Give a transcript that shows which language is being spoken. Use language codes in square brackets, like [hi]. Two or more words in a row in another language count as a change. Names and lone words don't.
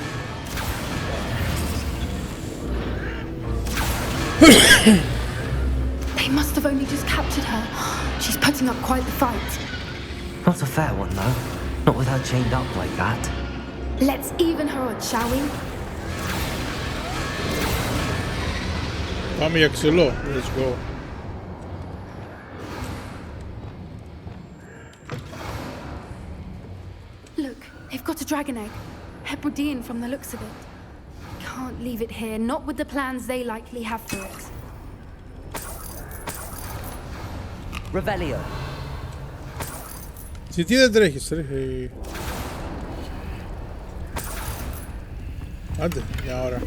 [en] They must have only just captured her. She's putting up quite the fight. Not a fair one, though. Not with her chained up like that. Let's even her odds, shall we? [el] Πάμε για ξυλό. [en] Let's go. Look, they've got a dragon egg. Hebridean from the looks of it. Can't leave it here, not with the plans they likely have for it. Revelio. [el] Τι δεν τρέχεις, τρέχει. Άντε, μια ώρα.